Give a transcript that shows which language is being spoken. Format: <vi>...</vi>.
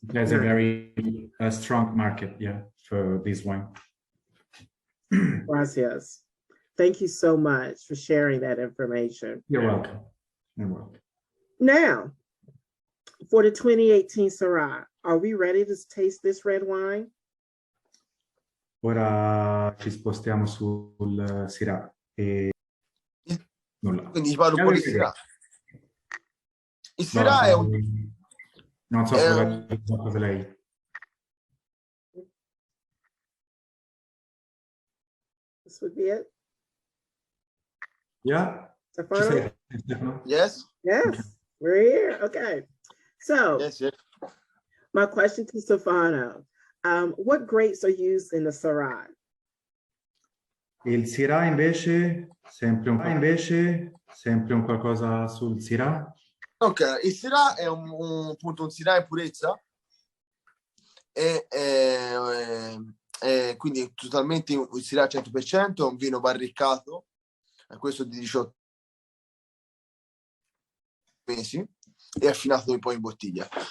<en>There's a very strong market, yeah, for this wine.</en> <es>Gracias.</es> <en>Thank you so much for sharing that information. You're welcome. You're welcome. Now, for the 2018 Syrah, are we ready to taste this red wine?</en> <it>ora ci spostiamo sul Syrah e nulla. Quindi parlo un po' di Syrah. Il Syrah è un... non so se l'ha detto lei.</it> <en>This would be it. Yeah? Stefano? Stefano? Yes? Yes, Okay. we're here. Okay. So, Yes, yes. my question to Stefano, what grapes are used in the Syrah?</en> <it>Il Syrah invece, sempre un qualcosa sul Syrah. Ok, il Syrah è appunto un Syrah in purezza e quindi totalmente il Syrah 100%, è un vino barricato, questo di 18 mesi e affinato poi in bottiglia.</it>